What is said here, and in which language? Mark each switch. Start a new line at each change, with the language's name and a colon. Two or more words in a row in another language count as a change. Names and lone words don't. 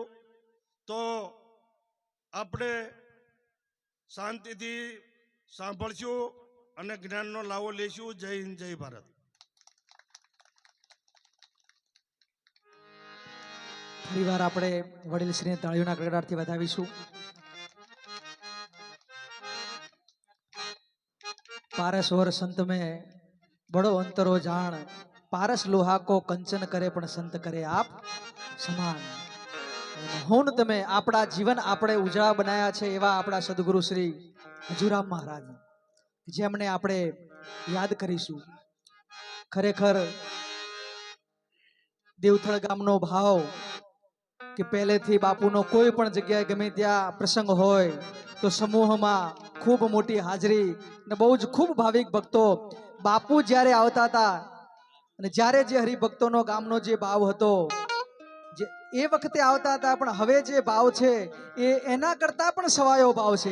Gujarati: તો આપણે શાંતિથી સાંભળશું અને જ્ઞાનનો લાવો લેશું. જય હિન્દ, જય ભારત. ફરીવાર આપણે વડીલ શ્રીને તાળીઓના ગડગડાટથી વધાવીશું.
Hindi: पारस और संत में बड़ो अंतरो जान, पारस लोहा को कंचन करे पण संत करे आप समान.
Gujarati: હું ને તમે આપણા જીવન આપણે ઉજળા બનાયા છે એવા આપણા સદગુરુ શ્રી હજુરામ મહારાજ જેમને આપણે યાદ કરીશું. ખરેખર દેવથળ ગામનો ભાવ કે પહેલેથી બાપુનો કોઈ પણ જગ્યાએ ગમે ત્યાં પ્રસંગ હોય તો સમૂહમાં ખૂબ મોટી હાજરી ને બહુ જ ખૂબ ભાવિક ભક્તો બાપુ જ્યારે આવતા હતા અને જ્યારે જે હરિભક્તોનો ગામનો જે ભાવ હતો જે એ વખતે આવતા હતા, પણ હવે જે ભાવ છે એ એના કરતા પણ સવાયો ભાવ છે.